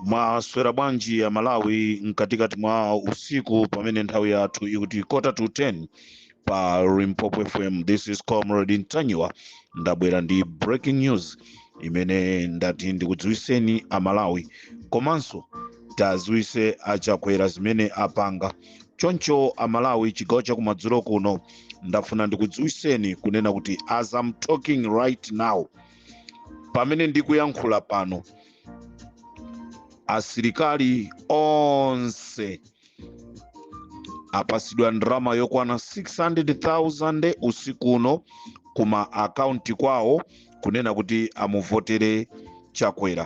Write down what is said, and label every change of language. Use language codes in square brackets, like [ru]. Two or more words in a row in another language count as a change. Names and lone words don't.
[ny] Maswera bwanji ya Malawi mkatikati mwa usiku pamene nthawi yathu ikuti 9:45 pa Limpopo FM. [en] This is Comrade Ntanywa, [ny] ndabwera ndi [en] breaking news [ny] imene ndati ndikudziwiseni Amalawi komanso taziwise achakwera zimene apanga. Choncho Amalawi chigawo cha kumadzulo kuno ndafuna ndikudziwiseni kunena kuti [en] as I'm talking right now, [ny] pamene ndikuyankhula pano, asilikali onse apasidwa ndalama yokwana 600,000 usiku uno kuma akaunti kwawo kunena kuti amuvotere Chakwera.